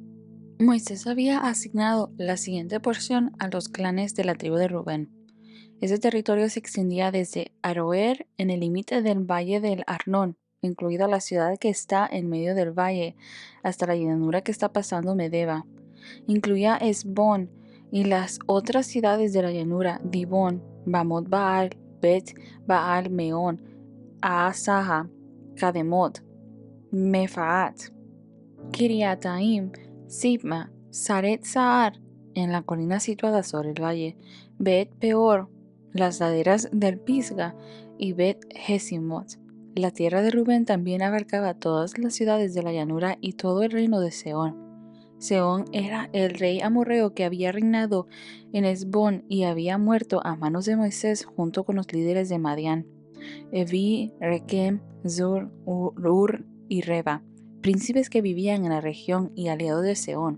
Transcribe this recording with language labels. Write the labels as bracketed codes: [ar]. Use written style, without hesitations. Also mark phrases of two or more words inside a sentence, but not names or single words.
[es] Moisés había asignado la siguiente porción a los clanes de la tribu de Rubén. Ese territorio se extendía desde Aroer en el límite del valle del Arnón, incluida la ciudad que está en medio del valle, hasta la llanura que está pasando Medeba. Incluía Hesbón y las otras ciudades de la llanura, Dibón, Bamot Baal, Bet Baal Meón, Aasaja, Kademot, Mefaat, Kiriataim, Sibma, Saret Saar, en la colina situada sobre el valle, Bet Peor, las laderas del Pisga, y Bet Jesimot. La tierra de Rubén también abarcaba todas las ciudades de la llanura y todo el reino de Sehón. Sehón era el rey amorreo que había reinado en Hesbón y había muerto a manos de Moisés junto con los líderes de Madián, Evi, Rekem, Zur, Ur y Reba, príncipes que vivían en la región y aliados de Sehón.